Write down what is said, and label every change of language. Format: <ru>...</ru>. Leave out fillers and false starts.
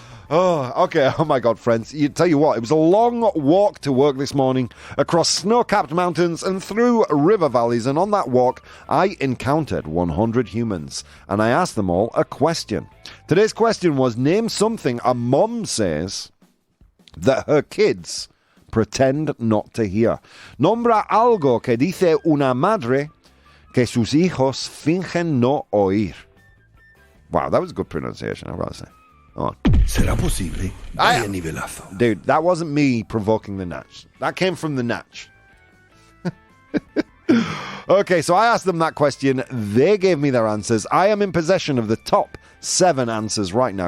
<en>Oh, okay. Oh, my God, friends. Tell you what, it was a long walk to work this morning across snow-capped mountains and through river valleys. And on that walk, I encountered 100 humans. And I asked them all a question. Today's question was, name something a mom says that her kids pretend not to hear.</en> <es>Nombra algo que dice una madre que sus hijos fingen no oír.</es> <en>Wow, that was good pronunciation, I've got to say. On.</en> <es>¿Será posible? Vaya nivelazo.</es> <en>Dude, that wasn't me provoking the Natch. That came from the Natch. Okay, so I asked them that question. They gave me their answers. I am in possession of the top 7 answers right now.</en>